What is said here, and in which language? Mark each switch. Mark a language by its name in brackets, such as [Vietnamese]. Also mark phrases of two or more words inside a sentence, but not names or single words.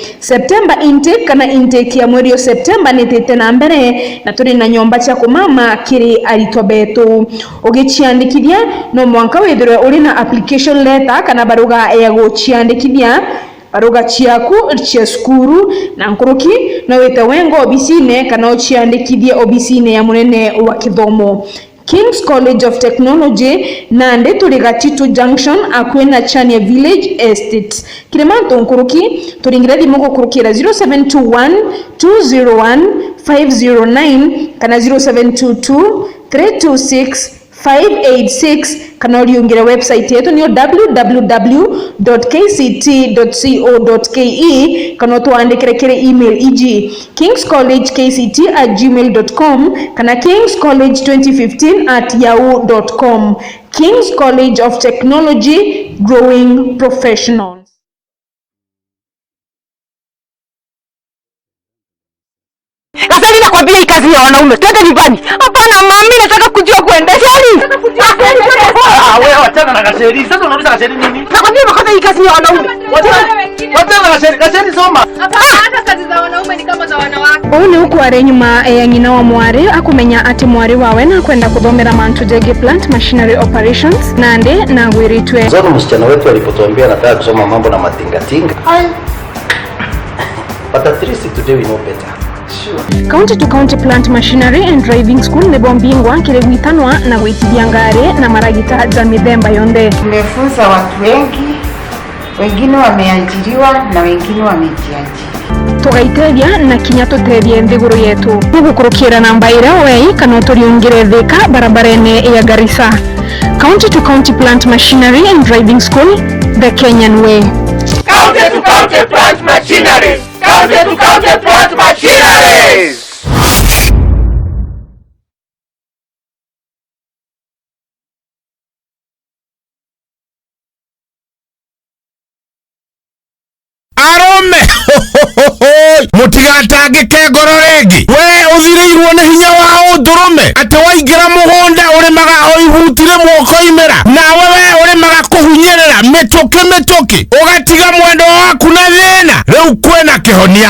[Meru] September intake kana intake ya mweri wa September nitete na mbere na turi na nyomba cha kumama kiri arito betu ugichiandikithia no mwanka withirwe uri na [English] application letter [Meru] kana baruga ya guchiandikithia baruga chiaku chia skuru na nkuruki no wete wengo obisine kana uchiandikithie obisine ya munene wa kithomo. King's College of Technology nande turi Gatitu Junction akwena Chania Village Estate Kilemanto nkuruki turingira thimu gukurukira 0721 201 509 kana 0722 326 586 kana uliungira website yetu ni www.kct.co.ke kana tuandikire kire email eg kingscollegekct@gmail.com kana kingscollege2015@yahoo.com. [English] King's College of Technology, growing professionals. [Swahili] Kasari nakwambia hii kazi ya wanaume. Twende nyumbani. Hapana mami, nataka kujua kuendesha hali. Wewe wachana na Gasheri. Sasa unauliza Gasheri nini? Nakwambia makata hii kazi ya wanaume. Wachana na Gasheri. Gasheri soma. Hapana, hata kazi za wanaume ni kama za wanawake. [Meru] Uli huku ari nyuma ya nyina wa mwari akumenya ati mwari wawe na kwenda kuthomera Mantu Jegi Plant Machinery Operations nande na gwiritwe. [Swahili] Zote msichana wetu alipotuambia nataka kusoma mambo na matingatinga. [English] But at least today we know better. [Meru] County to County Plant Machinery and Driving School ni bombingwa kile gwitanwa na gwitithia ngari na maragita za mithemba yonthe. [Swahili] Tumefunza watu wengi, wengine wameajiriwa na wengine wamejiajiri. [Meru] tugaiteria na kinya tuterie nthiguru yetu gukurukira namba ira wei kana turiungire thika barabara-ini ya Garissa. [English] County to County Plant Machinery and Driving School, the Kenyan way. County to County Plant Machineries. County to County Plant Machineries. [Kikuyu] Mutigatangike ngoro rĩngĩ we ũthirĩirwo nĩ hinya wa ũndũrũme atĩ waingĩra mũgũnda ũrĩmaga o ihutire moko imera nawe we ũrĩmaga kũhunyĩrĩra mĩtũkĩ ũgatiga mwendo waku na thĩna rĩu kwĩna kĩhonia.